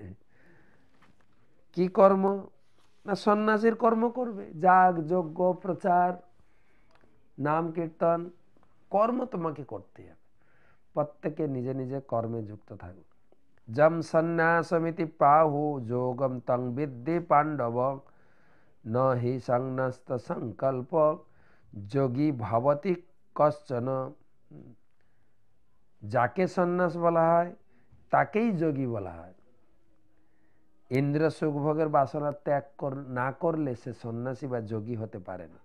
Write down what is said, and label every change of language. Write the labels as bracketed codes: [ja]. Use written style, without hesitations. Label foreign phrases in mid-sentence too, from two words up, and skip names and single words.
[bn] কি কর্ম না, সন্ন্যাসীর কর্ম করবে, যাগ যজ্ঞ প্রচার নাম কীর্তন, কর্ম তোমাকে করতেই হবে। প্রত্যেকে নিজে নিজে কর্মে যুক্ত থাকবে। [sa] যম সন্ন্যাসমিতি প্রাহু যোগম তং বিদ্ধি পাণ্ডব ন হি সংন্যস্ত সংকল্প যোগী ভবতি কশ্চন। [bn] যাকে সন্ন্যাস বলা হয় তাকেই যোগী বলা হয়। ইন্দ্র সুখভোগের বাসনা ত্যাগ না করলে সে সন্ন্যাসী বা যোগী হতে পারে না।